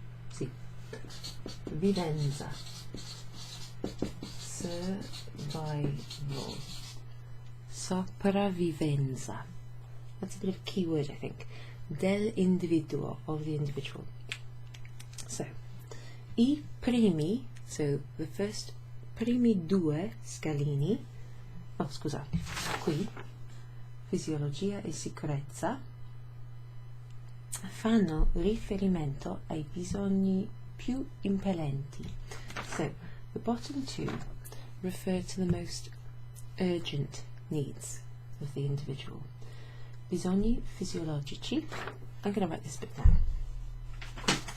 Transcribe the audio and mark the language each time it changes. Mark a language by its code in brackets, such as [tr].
[it] Sì. Vivenza. Survival. Sopravvivenza. [en] That's a bit of a key word, I think. [it] Dell'individuo, [en] of the individual. [it] So, I primi, [en] so the first [it] primi due scalini, oh scusa, qui, fisiologia e sicurezza, fanno riferimento ai bisogni più impellenti. [en] So, the bottom two refer to the most urgent needs of the individual. [it] Bisogni fisiologici. [en] I'm going to write this bit down.